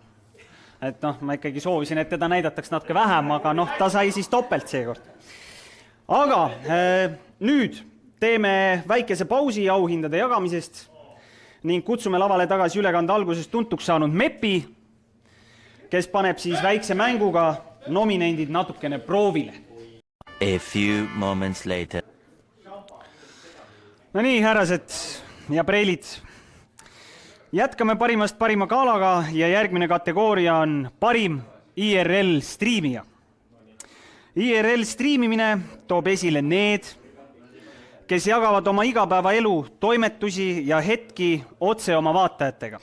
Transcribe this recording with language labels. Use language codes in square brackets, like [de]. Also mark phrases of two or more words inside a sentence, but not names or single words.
[et] Et noh, ma ikkagi soovisin, et teda näidataks natuke vähem, aga noh, ta sai siis topelt seekord. Aga nüüd teeme väikese pausi auhindade jagamisest ning kutsume lavale tagasi ülekande algusest tuntuks saanud Mepi, kes paneb siis väikse mänguga nominendid natukene proovile. [en] A few moments later. [et] No nii, härrased ja preilid. Jätkame parimast parima galaga ja järgmine kategooria on parim IRL striimija. IRL striimimine toob esile need, kes jagavad oma igapäevaelu toimetusi ja hetki otse oma vaatajatega.